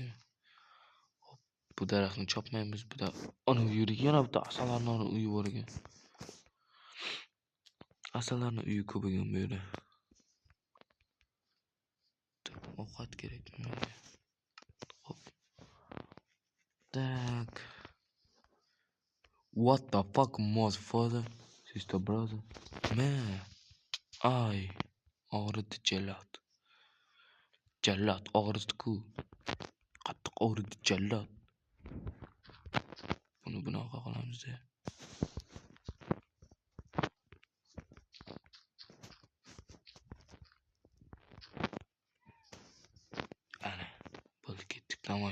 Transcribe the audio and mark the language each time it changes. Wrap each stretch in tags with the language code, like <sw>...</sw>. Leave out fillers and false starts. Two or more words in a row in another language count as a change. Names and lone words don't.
<uz>Bu daraxtni chopmaymiz, bu da ana bu yerga yana bitta asallarning uyi bor ekan. Asallarning uyi ko'p ekan bu yerda. Ovqat kerak menga. Hop. Tak.</uz> <en>What the fuck, motherfucker? Sister brother. Man. Ay.</en> <uz>Og'ridi jallat. Jallat og'ridi-ku. Qattiq og'ridi jallat. Buni bunaqa qilamiz-da. Ana, bo'ldi ketdik tamom.</uz>